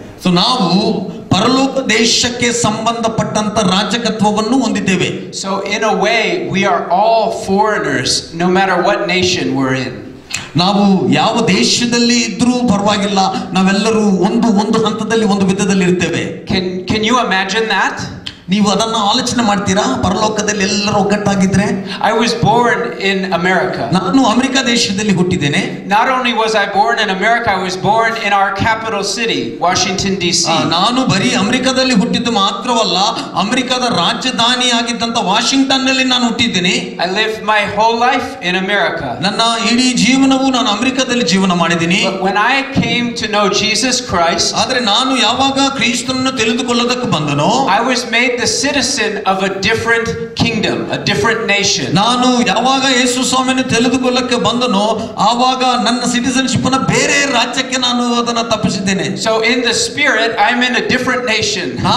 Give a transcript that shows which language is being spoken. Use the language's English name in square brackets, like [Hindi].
[Kannada] So ನಾವು ಪರಲೋಕ ದೇಶಕ್ಕೆ ಸಂಬಂಧಪಟ್ಟಂತ ರಾಜಕತ್ವವನ್ನು ಹೊಂದಿದ್ದೇವೆ. [English] So in a way we are all foreigners no matter what nation we're in. [Kannada] ನಾವು ಯಾವ ದೇಶದಲ್ಲಿ ಇದ್ರೂ ಪರವಾಗಿಲ್ಲ, ನಾವೆಲ್ಲರೂ ಒಂದು ಹಂತದಲ್ಲಿ ಒಂದು ವಿಧದಲ್ಲಿ ಇರ್ತೇವೆ. [English] Can you imagine that? [Kannada] ನೀವು ಅದನ್ನ ಆಲೋಚನೆ ಮಾಡ್ತೀರಾ? ಪರಲೋಕದಲ್ಲಿ ಎಲ್ಲರೂ ಒಗ್ಗಟ್ಟಾಗಿದ್ರೆ. [English] I was born in America. [Kannada] ನಾನು ಅಮೆರಿಕ ದೇಶದಲ್ಲಿ ಹುಟ್ಟಿದ್ದೇನೆ. [English] Not only was I born in America, I was born in our capital city, Washington DC. [Kannada] ನಾನು ಬರೀ ಅಮೆರಿಕದಲ್ಲಿ ಹುಟ್ಟಿದ್ದು ಮಾತ್ರವಲ್ಲ, ಅಮೆರಿಕದ ರಾಜಧಾನಿಯಾಗಿದ್ದಂತ ವಾಷಿಂಗ್ಟನ್ ನಲ್ಲಿ ನಾನು ಹುಟ್ಟಿದ್ದೇನೆ. [English] I lived my whole life in America. [Kannada] ನನ್ನ ಇಡೀ ಜೀವನವು ನಾನು ಅಮೆರಿಕದಲ್ಲಿ ಜೀವನ ಮಾಡಿದ್ದೀನಿ. [English] When I came to know Jesus Christ, [Kannada] ಆದರೆ ನಾನು ಯಾವಾಗ ಕ್ರಿಸ್ತನನ್ನು ತಿಳಿದುಕೊಳ್ಳೋದಕ್ಕೆ ಬಂದನೋ, [English] I was made the citizen of a different kingdom, a different nation. [Kannada] ನಾನು ಯಾವಾಗ ಯೇಸು ಸ್ವಾಮಿಯನ್ನು ತಿಳಿದುಕೊಳ್ಳಕ್ಕೆ ಬಂದನೋ ಆವಾಗ ನನ್ನ ಸಿಟಿಜನ್ಶಿಪ್ ಅನ್ನು ಬೇರೆ ರಾಜ್ಯಕ್ಕೆ ನಾನು ಅದನ್ನು ತಪ್ಪಿಸಿದ್ದೇನೆ. [English] So in the spirit I'm in a different nation.